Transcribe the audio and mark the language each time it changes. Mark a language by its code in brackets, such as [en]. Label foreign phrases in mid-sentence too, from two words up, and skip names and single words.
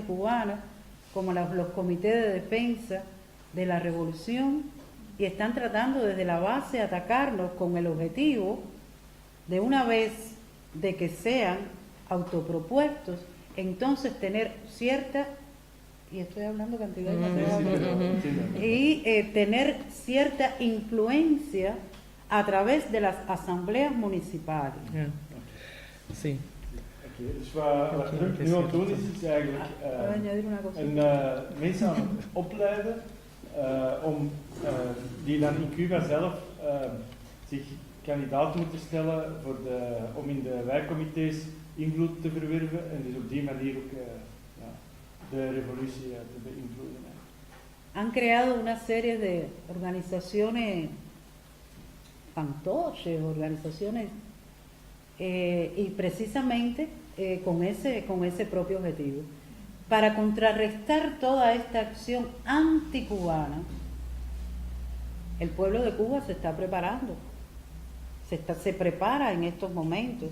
[es] cubana como los comités de defensa de la revolución, y están tratando desde la base atacarnos con el objetivo de, una vez de que sean autopropuestos, entonces tener cierta, y estoy hablando cantidad y tener cierta influencia a través de las asambleas municipales. Yeah. Sí. [nl] Dus wat Trump nu aan het doen is eigenlijk [es] Añadir una cosa. [nl] mensen aan het opleiden om die dan in Cuba zelf zich kandidaat moeten stellen om in de wijkcomité's invloed te verwerven en dus op die manier ook de revolutie te beïnvloeden. [es] Han creado una serie de organizaciones fantoches, organizaciones, y precisamente con ese propio objetivo. Para contrarrestar toda esta acción anticubana, el pueblo de Cuba se está preparando, se prepara en estos momentos.